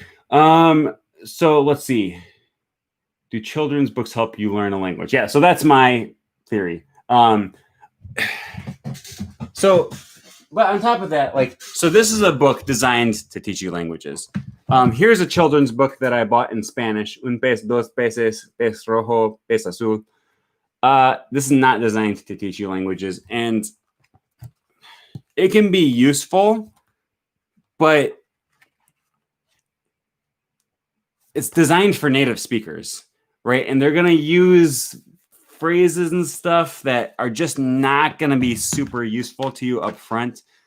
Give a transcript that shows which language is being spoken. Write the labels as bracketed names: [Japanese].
[English] So let's see. Do children's books help you learn a language? Yeah, so that's my theory. But on top of that, like, so this is a book designed to teach you languages. Here's a children's book that I bought in Spanish. [Spanish] Un pez, dos peces, pez rojo, pez azul. [English] This is not designed to teach you languages, and it can be useful, but it's designed for native speakers, right? And they're going to use phrases and stuff that are just not going to be super useful to you up front.